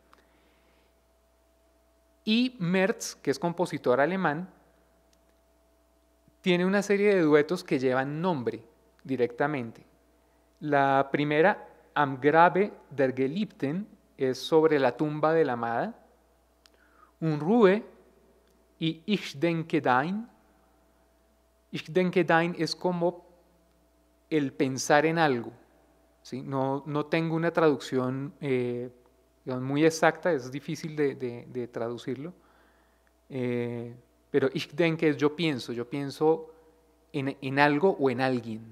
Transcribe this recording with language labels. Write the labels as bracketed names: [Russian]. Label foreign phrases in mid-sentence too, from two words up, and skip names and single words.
[Spanish] Y Merz, que es compositor alemán, tiene una serie de duetos que llevan nombre directamente. La primera, Am Grabe der Geliebten, es sobre la tumba de la amada. Unruhe y Ich denke dein. Ich denke dein es como el pensar en algo, ¿sí? No tengo una traducción digamos, muy exacta, es difícil de traducirlo, pero [German] Ich denke [Spanish] es yo pienso en algo o en alguien.